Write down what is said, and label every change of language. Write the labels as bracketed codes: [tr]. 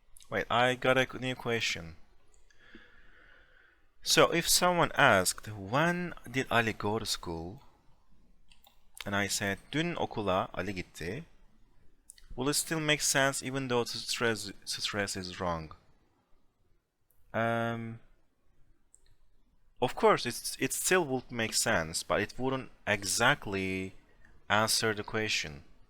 [en] Wait, I got a new question. So if someone asked, when did Ali go to school? And I said, [tr] dün okula Ali gitti. [en] Will it still make sense even though stress is wrong? Of course, it still would make sense, but it wouldn't exactly answer the question.